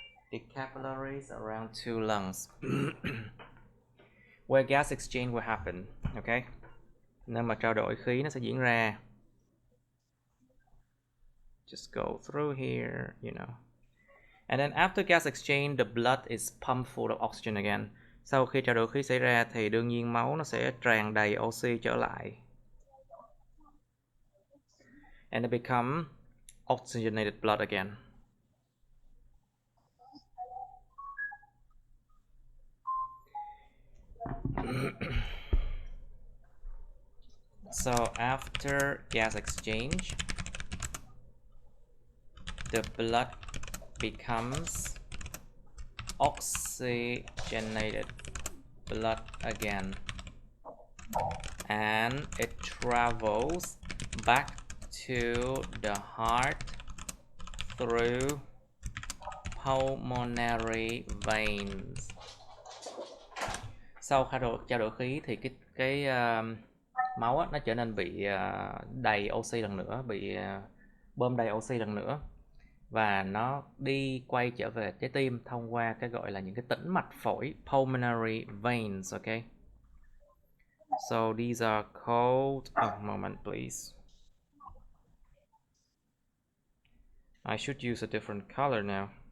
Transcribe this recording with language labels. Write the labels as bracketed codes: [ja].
[en] The capillaries around two lungs. Where gas exchange will happen, okay? [vi] Nơi mà trao đổi khí nó sẽ diễn ra. [en] Just go through here, you know. And then after gas exchange, the blood is pumped full of oxygen again. [vi] Sau khi trao đổi khí xảy ra thì đương nhiên máu nó sẽ tràn đầy oxy trở lại. [en] And it become oxygenated blood again. So after gas exchange, the blood becomes oxygenated blood again, and it travels back to the heart through pulmonary veins. [vi] Sau trao đổi khí thì cái máu nó trở nên bị đầy oxy lần nữa, bị bơm đầy oxy lần nữa, và nó đi quay trở về trái tim thông qua cái gọi là những cái tĩnh mạch phổi, pulmonary veins, okay? [en] So these are called, moment please. I should use a different color now.